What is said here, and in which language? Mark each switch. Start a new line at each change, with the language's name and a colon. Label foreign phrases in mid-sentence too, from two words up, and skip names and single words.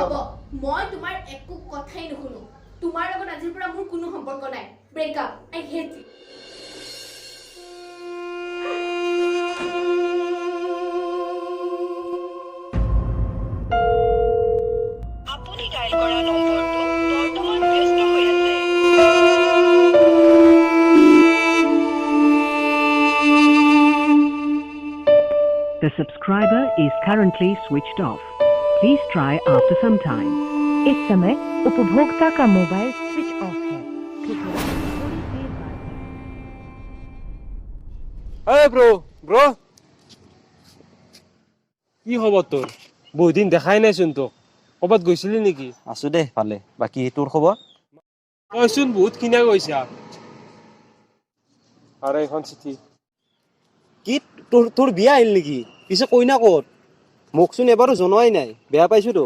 Assamese: হ'ব মই তোমাৰ একো কথাই নুশুনো তোমাৰ লগত আজিৰ পৰা মোৰ কোনো সম্পৰ্ক নাই
English: breakup I hate you
Assamese: আপুনি ডায়েল কৰা নম্বৰটো বৰ্তমান ব্যস্ত হৈ আছে
English: The subscriber is currently switched off. Please try after some time.
Hindi: इस समय उपभोक्ता का मोबाइल
English: switch off
Hindi: है कृपया थोड़ी देर बाद
Assamese: এই ব্ৰ কি খবৰ তোৰ বহুত দিন দেখাই নাইচোন তোক ক'ৰবাত গৈছিলি নেকি আছো দে ভালে বাকী তোৰ খবৰ তইচোন বহুত কিনা গৈছা আৰু এখন চিঠি কি তোৰ বিয়া আহিল নেকি পিছে কইনা ক'ত মোকচোন এবাৰো জনোৱাই নাই বেয়া পাইছো তোক